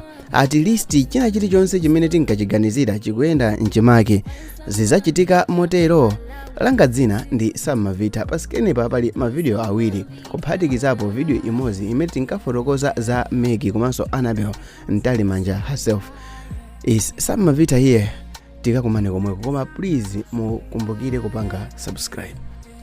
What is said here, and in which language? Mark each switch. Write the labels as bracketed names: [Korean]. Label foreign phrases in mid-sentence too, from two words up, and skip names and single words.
[English] At least [Nyanja] china chilichonse chimene tinkachiganizira chikuyenda mchimake zizachitika motero. Langa dzina ndi Sam Mavita. Pasikenepa pali mavideo awiri kuphatikizapo video imodzi imene tinkafotokoza za MEC komanso Annabel Mtalimanja herself. [English] Is Sam Mavita here. [Nyanja] Tikakumane komweko, koma please mukumbukire kupanga subscribe.